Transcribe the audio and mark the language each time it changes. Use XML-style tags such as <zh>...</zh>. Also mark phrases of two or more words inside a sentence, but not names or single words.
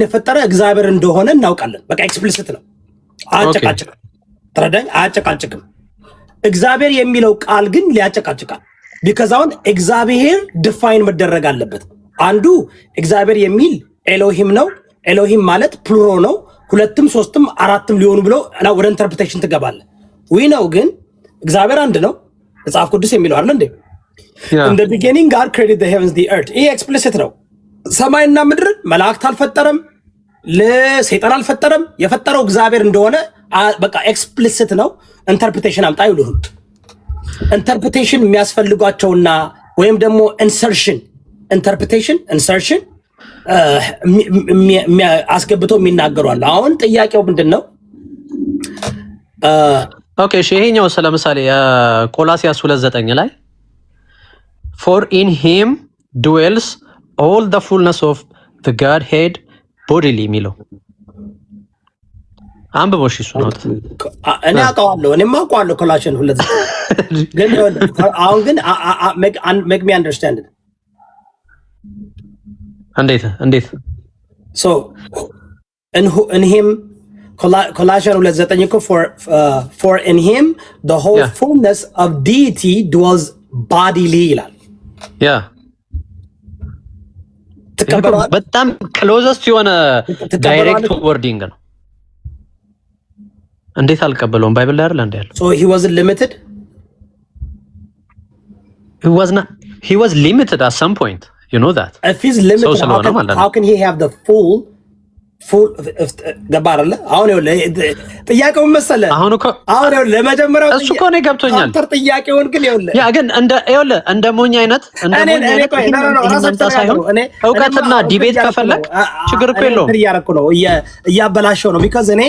<am>የፈጠረ እግዚአብሔር እንደሆነ እናውቃለን። በቃ ኤክስፕሊሲት ነው። አጨቃጭቅ ተረዳኝ። አጨቃጭቅም እግዚአብሔር የሚለው ቃል ግን ሊያጨቃጭቃል። ቢካዝ አሁን እግዚአብሔር ዲፋይን መደረግ አለበት። አንዱ እግዚአብሔር የሚል ኤሎሂም ነው። ኤሎሂም ማለት ፕሉሮ ነው። ሁለትም ሶስትም አራትም ሊሆኑ ብሎ ወደ ኢንተርፕሬቴሽን ትገባለህ። ነው ግን እግዚአብሔር አንድ ነው መጽሐፍ ቅዱስ የሚለው አይደል እንዴ?</am> <en>in the beginning God created the heavens the earth።</en> <am>ይሄ ኤክስፕሊሲት ነው። ሰማይና ምድርን መላእክት አልፈጠረም፣ ለሰይጣን አልፈጠረም። የፈጠረው እግዚአብሔር እንደሆነ በቃ ኤክስፕሊሲት ነው። ኢንተርፕሬቴሽን አምጣ ይሉህ። ኢንተርፕሬቴሽን የሚያስፈልጓቸውና ወይም ደግሞ ኢንተርፕሬቴሽን ኢንሰርሽን አስገብቶ የሚናገሩ አለ። አሁን ጥያቄው ምንድነው? ኦኬ እሺ፣ ይሄኛው ለምሳሌ ቆላስይስ 2:9 ላይ</am> <en>for in him dwells all the fullness of the Godhead bodily</en> <am>የሚለው አንብቦሽ እሱ ነው። እኔ አውቀዋለሁ፣ እኔማ አውቀዋለሁ ኮላሽን 2:9 ግን አሁን ግን</am> <en>make me understand it።</en> <am>እንዴት</am> <en>so in him Colossians 2:9</en> <am>እኮ</am> <en>for in him the whole fullness of deity dwells bodily</en> <am>ይላል። በጣም ክሎዘስት የሆነ</am> <en>direct wording</en> <am>ነው። እንዴት አልቀበለውም? ባይብል ላይ አይደል እንዴ ያለው?</am> <en>so he wasn't limited. He was limited at some point. You know that. If he's limited, how can he have the full ፉል</en> <am>ገባ አይደለ? አሁን ይኸውልህ ጥያቄውን መሰለህ አሁን እኮ አሁን ይኸውልህ ለመጀመሪያው እሱ እኮ ነው ገብቶኛል። ካንተር ጥያቄውን ግን ይኸውልህ ያ ግን እንደ ሞኝ አይነት እውቀትና ዲቤት ከፈለክ ችግር እኮ የለውም። እያደረኩ ነው እያበላሸው ነው ቢካዝ እኔ</am>